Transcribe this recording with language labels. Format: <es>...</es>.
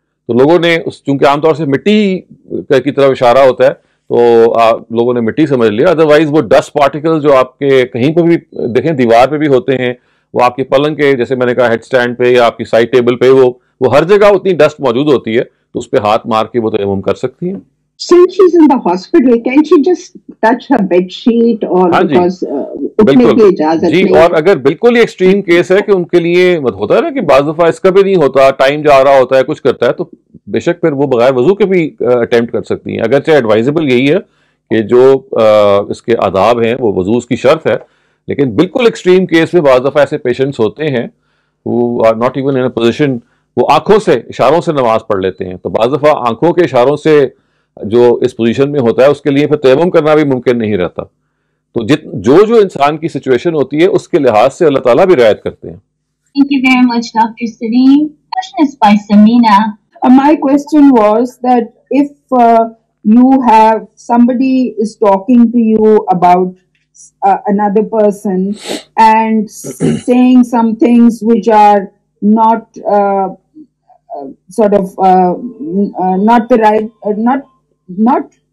<ur>تو لوگوں نے چونکہ عام طور سے مٹی کی طرف اشارہ ہوتا ہے تو لوگوں نے مٹی سمجھ لیا. ادروائز وہ ڈسٹ پارٹیکل جو آپ کے کہیں پہ بھی دیکھیں دیوار پہ بھی ہوتے ہیں, وہ آپ کے پلنگ کے جیسے میں نے کہا ہیڈ سٹینڈ پہ یا آپ کی سائڈ ٹیبل پہ, وہ ہر جگہ اتنی ڈسٹ موجود ہوتی ہے تو اس پہ ہاتھ مار کے وہ تیمم کر سکتی ہیں.</ur> <en>Since she's in the hospital, can she just touch her bed sheet or because</en> <ur>اٹھنے کی اجازت نہیں؟ جی, اور اگر بالکل ہی ایکسٹریم کیس ہے کہ ان کے لیے ہوتا ہے نا کہ بعض دفعہ اس کا بھی نہیں ہوتا, ٹائم جا رہا ہوتا ہے, کچھ کرتا ہے, تو بے شک پھر وہ بغیر وضو کے بھی اٹیمپٹ کر سکتی ہیں. اگرچہ ایڈوائزبل یہی ہے کہ جو اس کے آداب ہیں وہ وضو کی شرط ہے, لیکن بالکل ایکسٹریم کیس میں بعض دفعہ ایسے پیشنٹس ہوتے ہیں</ur> <en>who are not even in a position,</en> <ur>وہ آنکھوں سے اشاروں سے نماز پڑھ لیتے ہیں. تو بعض دفعہ آنکھوں کے اشاروں سے جو اس پوزیشن میں ہوتا ہے اس کے لیے پھر تیمم کرنا بھی ممکن نہیں رہتا. تو جو انسان کی سچویشن ہوتی ہے اس کے لحاظ سے اللہ تعالیٰ بھی رعایت کرتے ہیں.</ur> <en>Thank you very much, Dr. Salim. Question is by Samina. My question was that if you have somebody is talking to you about another person and saying some things which are not sort of not the right, not</en>